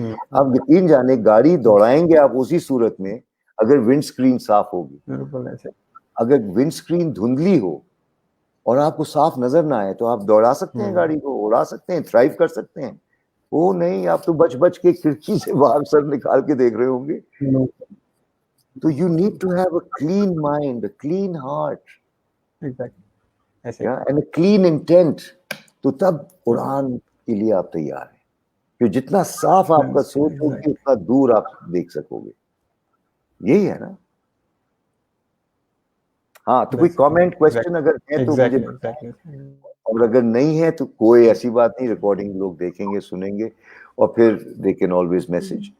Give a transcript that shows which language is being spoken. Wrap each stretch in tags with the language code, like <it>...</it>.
<ur>آپ یقین جانے گاڑی دوڑائیں گے آپ اسی صورت میں اگر ونڈ سکرین صاف ہوگی. اگر ونڈ سکرین دھندلی ہو اور آپ کو صاف نظر نہ آئے تو آپ دوڑا سکتے ہیں, گاڑی کو اڑا سکتے ہیں, تھرائیو کر سکتے ہیں. وہ نہیں, آپ تو بچ بچ کے کھڑکی سے باہر سر نکال کے دیکھ رہے ہوں گے.</ur> <en>تو you need to have a clean mind, a clean heart, and a clean intent.</en> <ur>تو تب قرآن کے لیے آپ تیار ہیں. کہ جتنا صاف آپ کا سوچ ہوگی اتنا دور آپ دیکھ سکو گے. یہی ہے نا. ہاں تو کوئی کامنٹ کوشچن اگر ہے تو مجھے، اور اگر نہیں ہے تو کوئی ایسی بات نہیں، ریکارڈنگ لوگ دیکھیں گے سنیں گے اور پھر</ur> <en>They can always message.</en>